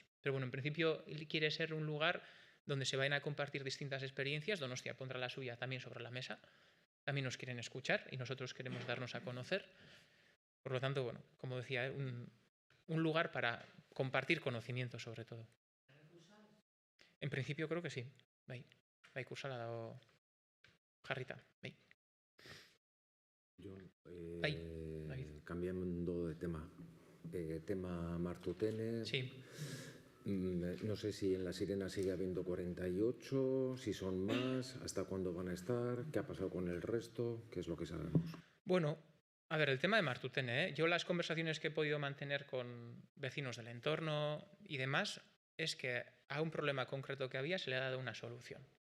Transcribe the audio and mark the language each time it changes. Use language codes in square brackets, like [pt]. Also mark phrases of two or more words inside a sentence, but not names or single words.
[es] Pero bueno, en principio quiere ser un lugar donde se vayan a compartir distintas experiencias. Donostia pondrá la suya también sobre la mesa. También nos quieren escuchar y nosotros queremos darnos a conocer. Por lo tanto, bueno, como decía, un lugar para compartir conocimiento, sobre todo. En principio creo que sí. [eu] Bai, kursala dago jarrita. Bai. [es] Jon, David. cambiando de tema. Tema Martutene. Sí. No sé si en La Sirena sigue habiendo 48, si son más, hasta cuándo van a estar, qué ha pasado con el resto, qué es lo que sabemos. Bueno, a ver, el tema de Martutene, yo las conversaciones que he podido mantener con vecinos del entorno y demás, es que a un problema concreto que había se le ha dado una solución.